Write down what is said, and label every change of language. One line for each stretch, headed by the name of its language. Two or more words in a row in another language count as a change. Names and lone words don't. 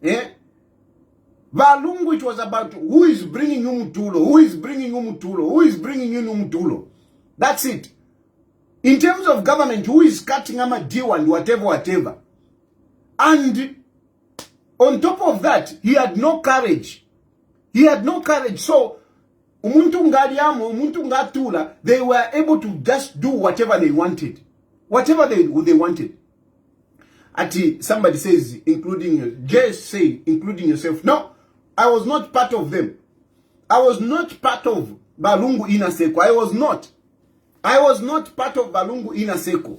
English: Lungu, it was about who is bringing umutulo, who is bringing umutulo, who is bringing in umutulo. That's it. In terms of government, who is cutting a deal and whatever. And on top of that, he had no courage. He had no courage. So,
Bemba: umuntu ngaliamo, umuntu ngatula,
English: they were able to just do whatever they wanted. Whatever they wanted. Somebody says, including, just say, including yourself. No, I was not part of them. I was not part of Lungu Inner Circle. I was not part of Lungu Inner Circle.